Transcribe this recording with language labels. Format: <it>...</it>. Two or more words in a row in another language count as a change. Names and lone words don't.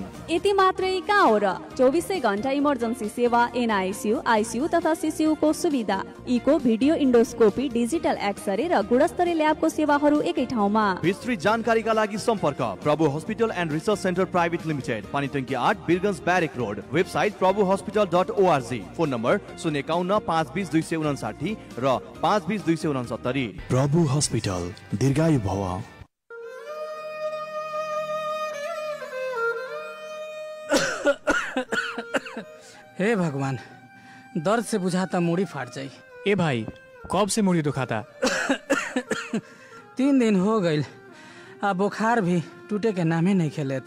<ne>यति मात्रै कहाँ हो र, 24 घण्टा इमर्जेन्सी सेवा, एनआइसियु, आइसियु तथा सिसियुको सुविधा, इको,</ne> <en>video endoscopy, digital X-ray</en> <ne>र गुणस्तरीय ल्याबको सेवाहरू एकै ठाउँमा। विस्तृत जानकारीका लागि सम्पर्क प्रभु हस्पिटल एन्ड रिसर्च सेन्टर प्राइभेट लिमिटेड, पानीटंकी 8, बिरगंज ब्यारेक रोड, वेबसाइट प्रभुहस्पिटल.org,</ne> <en>phone number</en> <ne>051 520 259 र 520 269। प्रभु हस्पिटल, दीर्घायु भव।</ne> <bho>हे भगवान, दर्द से बुझाता मुड़ी फाट जाई। ए भाई, कब से मुड़ी दुखाता? 3 दिन हो गई, आ बुखार भी टूटे के नामे नहीं खेलेत।</bho>